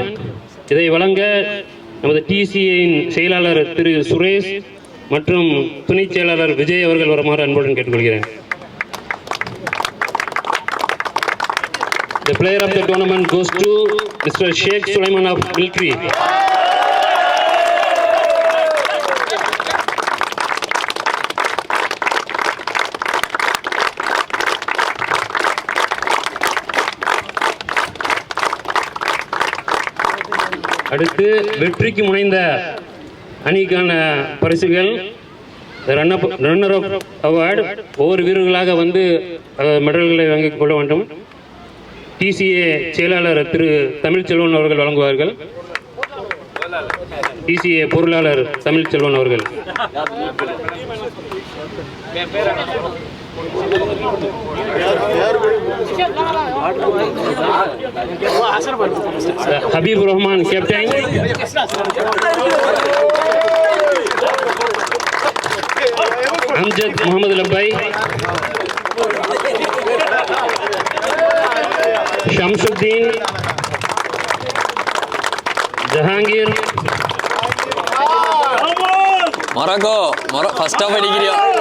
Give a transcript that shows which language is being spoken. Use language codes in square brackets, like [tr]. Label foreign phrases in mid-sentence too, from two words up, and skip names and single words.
[ta] இதை வழங்க நமது டிசிஏயின் செயலாளர் திரு சுரேஷ் மற்றும் துணை செயலாளர் விஜய் அவர்கள் வருமாறு அன்புடன் கேட்டுக்கொள்கிறேன். [en] The player of the tournament goes to Mr. Sheikh Sulaiman of Military. [ta] அடுத்து வெற்றிக்கு முனைந்த அணிக்கான பரிசுகள் [en] runner up award. [ta] ஒவ்வொரு வீரர்களாக வந்து மெடல்களை வாங்கிக் கொள்ள வேண்டும். டிசிஏ செயலாளர் திரு தமிழ்ச்செல்வன் அவர்கள் வழங்குவார்கள். டிசிஏ பொருளாளர் தமிழ்ச்செல்வன் அவர்கள். Habib Rahman, captain. Amjad Muhammad Labbai. Shamsuddin. Jahangir. மொராக்கோ [en] first half [ta] அடிக்கிறியா?